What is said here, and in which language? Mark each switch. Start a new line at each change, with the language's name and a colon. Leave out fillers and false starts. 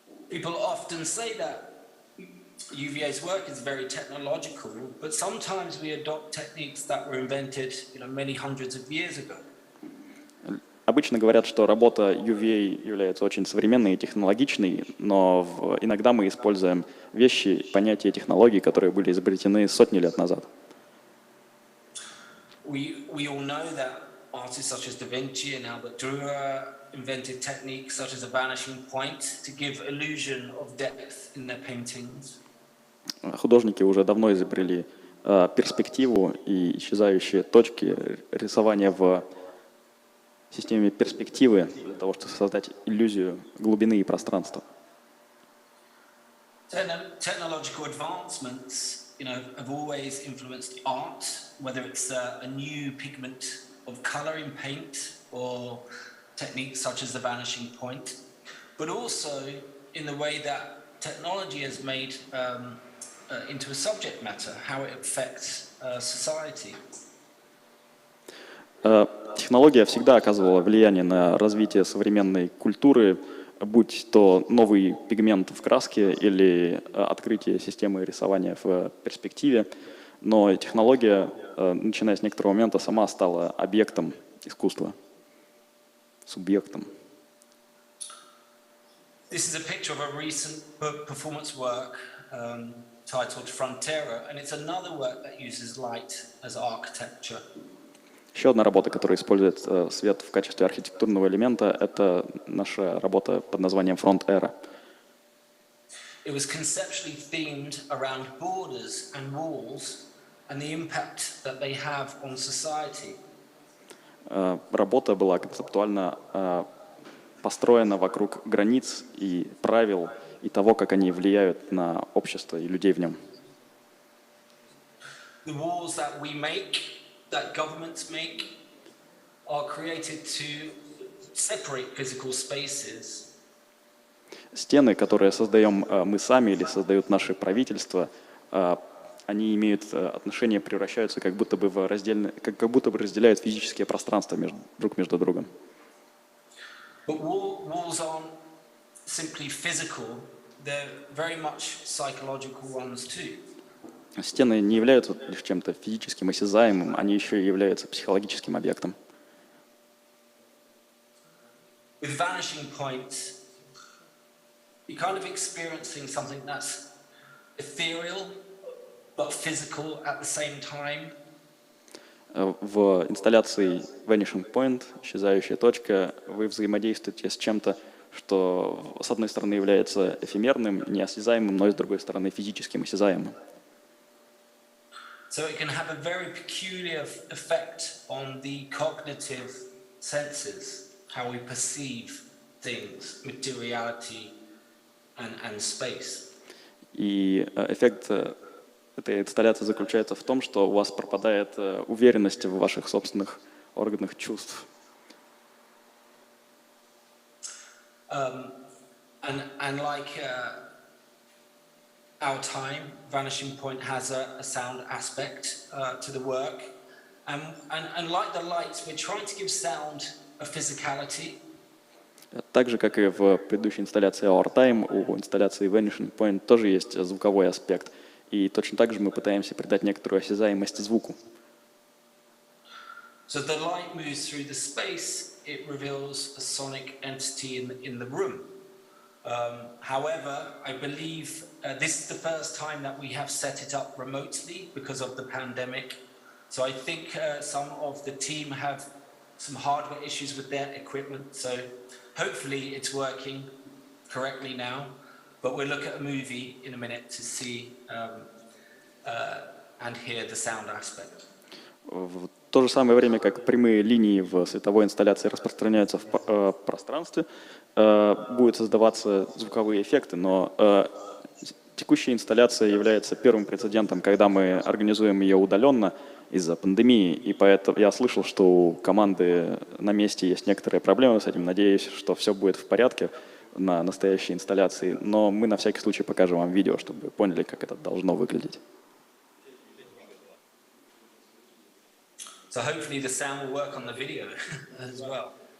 English: People often say that UVA's work is very technological, but sometimes we adopt techniques that were invented, many hundreds of years ago.
Russian: Обычно говорят, что работа UVA является очень современной и технологичной, но иногда мы используем вещи, понятия, технологии, которые были изобретены сотни лет назад.
English: We all know that artists such as Da Vinci and Albert Dürer invented techniques such as a vanishing point to give illusion of depth in their paintings.
Russian: Художники уже давно изобрели перспективу и исчезающие точки, рисования в системе перспективы для того, чтобы создать иллюзию глубины и пространства.
English: Technological advancements, have always influenced art, whether it's a new pigment of color in paint or techniques such as the vanishing point, but also in the way that technology has made into a subject matter, how it affects society.
Russian: Технология всегда оказывала влияние на развитие современной культуры, будь то новый пигмент в краске или открытие системы рисования в перспективе. Но технология, начиная с некоторого момента, сама стала объектом искусства, субъектом.
English: This is a picture of a recent performance work titled Frontera, and it's another work that uses light as architecture.
Russian: Еще одна работа, которая использует свет в качестве архитектурного элемента, это наша работа под названием Frontera.
English: It was conceptually themed around borders and walls and the impact that they have on society.
Russian: Работа была концептуально построена вокруг границ и правил и того, как они влияют на общество и людей в нем.
English: The walls that we make, that governments make, are created to separate physical spaces.
Russian: Стены, которые создаем мы сами или создают наши правительства, они имеют отношение, превращаются как будто бы в как будто бы разделяют физические пространства друг между другом.
English: But walls aren't simply physical, they're very much psychological ones too.
Russian: Стены не являются лишь чем-то физическим, осязаемым, они еще и являются психологическим объектом.
English: With vanishing points, you're kind of experiencing something that's ethereal, but physical at the same time.
Russian: В инсталляции Vanishing Point, исчезающая точка, вы взаимодействуете с чем-то, что с одной стороны является эфемерным, неосязаемым, но и с другой стороны физическим, осязаемым.
English: So it can have a very peculiar effect on the cognitive senses, how we perceive things, materiality and space.
Russian: И эффект этой инсталляции заключается в том, что у вас пропадает уверенность в ваших собственных органах чувств.
English: And like our time, Vanishing Point has a sound aspect to the work. And like the lights, we're trying to give sound a physicality.
Russian: Так же, как и в предыдущей инсталляции Our Time, у инсталляции Vanishing Point тоже есть звуковой аспект. И точно так же мы пытаемся придать некоторую осязаемость звуку.
English: So the light moves through the space, it reveals a sonic entity in the room. However, I believe this is the first time that we have set it up remotely because of the pandemic. So I think some of the team have some hardware issues with their equipment. So hopefully it's working correctly now. But we'll look at a movie in a minute to see and hear the sound aspect.
Russian: В то же самое время, как прямые линии в световой инсталляции распространяются в пространстве, будут создаваться звуковые эффекты, но текущая инсталляция является первым прецедентом, когда мы организуем ее удаленно из-за пандемии, и поэтому я слышал, что у команды на месте есть некоторые проблемы с этим. Надеюсь, что все будет в порядке на настоящей инсталляции, но мы на всякий случай покажем вам видео, чтобы вы поняли, как это должно выглядеть.
English: So hopefully the sound will work on the video as well.